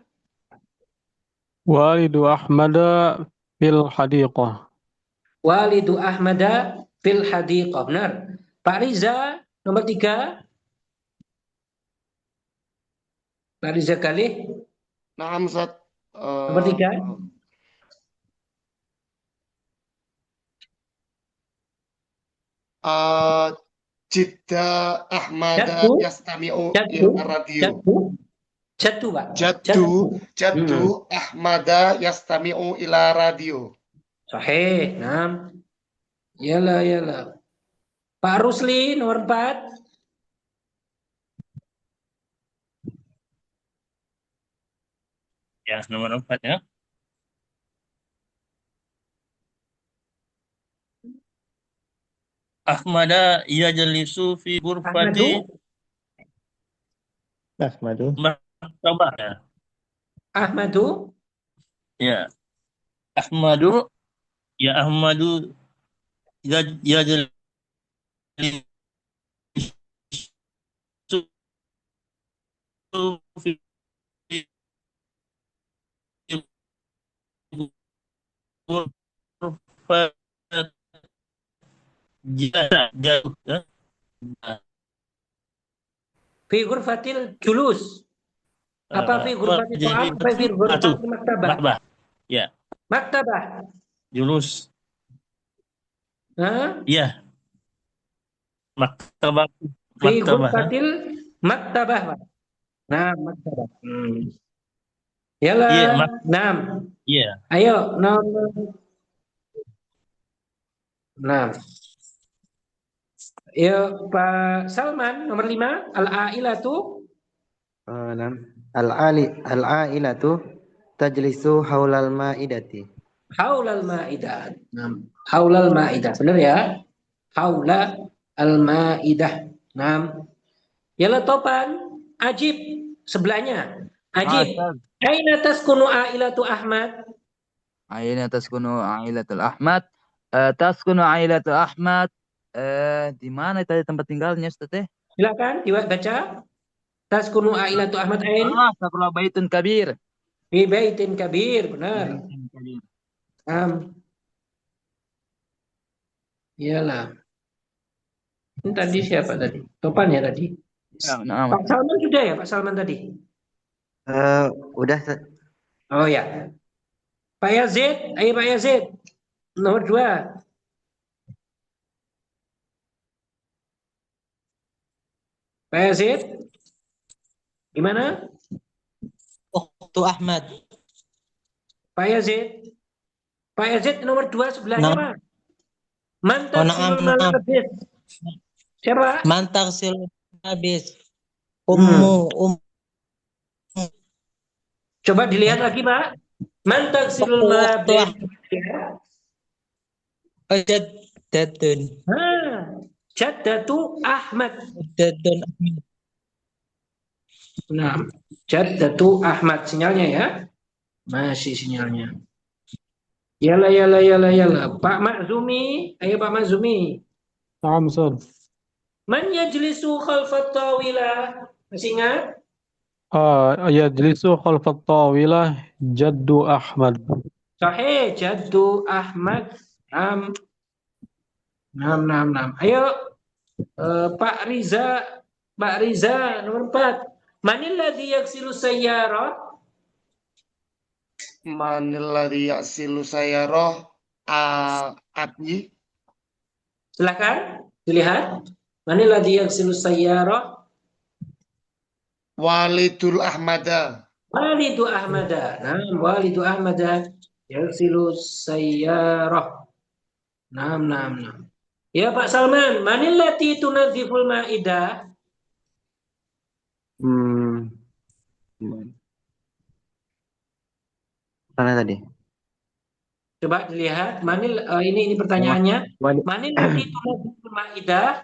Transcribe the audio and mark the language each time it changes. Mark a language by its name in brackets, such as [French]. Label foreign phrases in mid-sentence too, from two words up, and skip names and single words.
[Arabic] والد أحمد في الحديقة. والد أحمد في الحديقة. [Indonesian] Benar. Pak Riza nomor 3. Pak Riza Galih. [Arabic] Naam Ustaz. [Indonesian] Nomor 3. [Arabic] جدة أحمد يستمع إلى الراديو. Jaddu Pak. جد أحمد يستمع إلى الراديو. Sahih. [Indonesian] Nah. Yalah. Pak Rusli nomor 4. Ya, nomor 4 ya. [Arabic] أحمد يجلس في غرفة Ahmadu. Maktabah ya. Ahmadu. Ya. أحمد يجلس في غرفة جلوس في غرفة الجلوس. Apa في غرفة الطعام? Apa في غرفة المكتبة? مرحبا يا Maktabah. جلوس Hah? يا مكتبة Fi مكتبة غرفة المكتبة, Pak. [Indonesian] Nah, maktabah. Yalah, [Arabic] يا 6. يا [Indonesian] Ayo, nomor 6. Yuk, Pak Salman, nomor 5. [Arabic] Al-ailatu Nam. العائلة تجلس حول المائدة. حول المائدة. حول المائدة. [Indonesian] Benar ya? [Arabic] حول المائدة. 6. [Indonesian] Yalah, Topan. Ajib. Sebelahnya. [Arabic] Ajib. أستاذ أين تسكن عائلة أحمد? أين تسكن عائلة الأحمد تسكن عائلة أحمد [Indonesian] di mana tadi tempat tinggalnya Ustaz teh? Silakan dibaca. [Arabic] تسكن عائلة أحمد أين? [Indonesian] Sekolah Baitun Kabir. [Arabic] في بيت كبير. [Indonesian] Benar. [Arabic] بيت كبير. [Indonesian] 6. Iyalah. Ini tadi siapa tadi? Topan ya tadi? Ya, nah, Pak Salman sudah ya, Pak Salman tadi? Udah Oh ya. Pak Yazid, ayo Pak Yazid. Nomor 2. Pak Yazid, gimana? [Arabic] أخت أحمد. [Indonesian] Pak Yazid. Pak Yazid nomor 2 sebelahnya, Nah, Pak. [Arabic] Man أوه نعم, tagsilul naam. [Indonesian] malabis. Siapa? [Arabic] من تغسل habis. Ummu [Indonesian] Coba dilihat lagi, Pak. [Arabic] من تغسل Ukhtu malabis. Jaddun. جدة أحمد. جد أحمد. [Indonesian] Nah, [Arabic] جدة أحمد. [Indonesian] Sinyalnya ya. Masih sinyalnya. Yala, yala, yala, yala. Pak Makzumi. Ayo Pak Makzumi. [Arabic] نعم أستاذ. من يجلس خلف الطاولة. [Indonesian] Masih ingat? [Arabic] يجلس خلف الطاولة جد أحمد. صحيح، جد أحمد. نعم، نعم. [Indonesian] Ayo, Pak Riza. Pak Riza, nomor 4. [Arabic] من الذي يغسل السيارة? من الذي يغسل السيارة Abdi. [Indonesian] Silakan dilihat. [Arabic] من الذي يغسل السيارة? والد أحمد. والد أحمد. نعم، والد أحمد يغسل السيارة. Nam. Ya Pak Salman, من التي تنظف المائدة? [Indonesian] Mana tadi? Coba dilihat. Ini pertanyaannya. [Arabic] من التي تنظف المائدة?